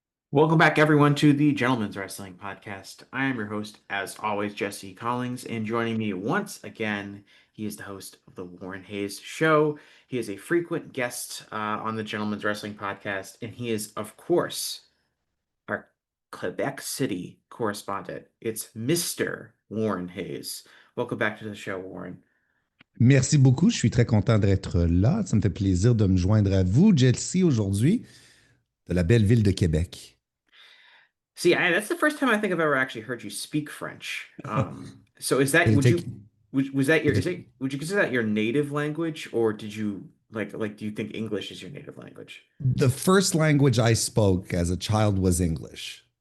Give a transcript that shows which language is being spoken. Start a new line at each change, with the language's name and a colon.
English: Welcome back, everyone, to the Gentleman's Wrestling Podcast. I am your host, as always, Jesse Collings, and joining me once again, he is the host of the Warren Hayes Show. He is a frequent guest on the Gentleman's Wrestling Podcast, and he is, of course, our Quebec City correspondent. It's Mr. Warren Hayes. Welcome back to the show, Warren.
French: Merci beaucoup, je suis très content d'être là. Ça me fait plaisir de me joindre à vous, Jesse, aujourd'hui, de la belle ville de Québec.
English: See, that's the first time I think I've ever actually heard you speak French. So is that would you consider that your native language, or did you like do you think English is your native language? The first language I spoke as a child was English.